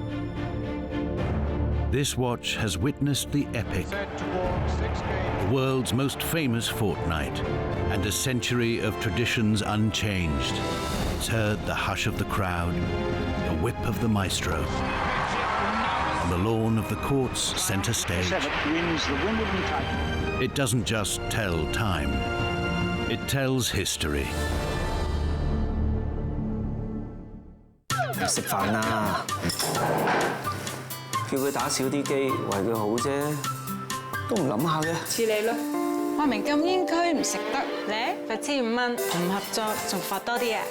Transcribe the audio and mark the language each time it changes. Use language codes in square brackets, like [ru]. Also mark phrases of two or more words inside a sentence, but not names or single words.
[en] This watch has witnessed the epic, the world's most famous fortnight, and a century of traditions unchanged. It's heard the hush of the crowd, the whip of the maestro. On the lawn of the court's center stage, it doesn't just tell time, it tells history. [yue] 食飯啦，叫佢打少啲機，為佢好啫，都唔諗下嘅。似你咯，話明禁煙區唔食得，咧罰15蚊，唔合作仲罰多啲啊！